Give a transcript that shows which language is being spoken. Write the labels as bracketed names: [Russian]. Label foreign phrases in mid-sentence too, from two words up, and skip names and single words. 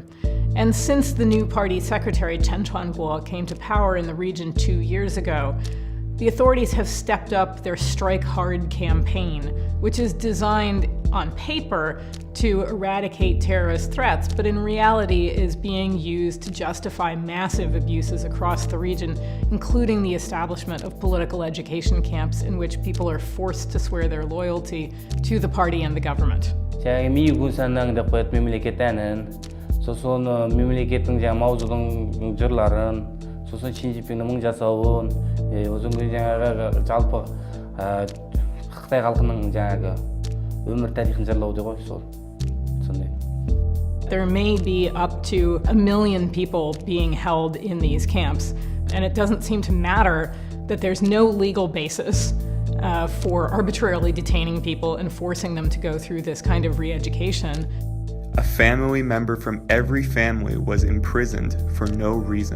[English] And since the new party secretary, Chen Chuanguo, came to power in the region 2 years ago, the authorities have stepped up their Strike Hard campaign, which is designed on paper to eradicate terrorist threats, but in reality is being used to justify massive abuses across the region, including the establishment of political education camps in which people are forced to swear their loyalty to the party and the government. [Kazakh] сосын мемлекеттің маузудың жырларын, сосын Шинжипиннің мың жасауын, өзің жалпы Қытай халқының өмір тарихын жырлау деп ғой, сондай. [English] There may be up to 1 million people being held in these camps, and it doesn't seem to matter that there's no legal basis for arbitrarily detaining people and forcing them to go through this kind of re-education. A family member from every family was imprisoned for no reason.